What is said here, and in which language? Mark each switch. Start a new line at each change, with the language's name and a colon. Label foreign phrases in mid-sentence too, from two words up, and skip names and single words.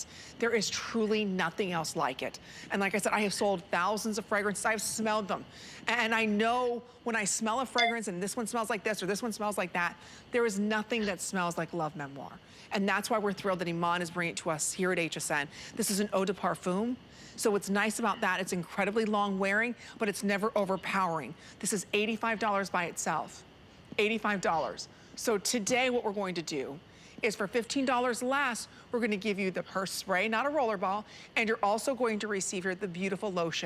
English: There is truly nothing else like it. And like I said, I have sold thousands of fragrances. I've smelled them. And I know when I smell a fragrance and this one smells like this or this one smells like that, there is nothing that smells like Love Memoir. And that's why we're thrilled that Iman is bringing it to us here at HSN. This is an
French: eau de parfum.
English: So what's nice about that, it's incredibly long wearing, but it's never overpowering. This is $85 by itself, $85. So today what we're going to do is for $15 less, we're gonna give you the purse spray, not a rollerball, and you're also going to receive here the beautiful lotion.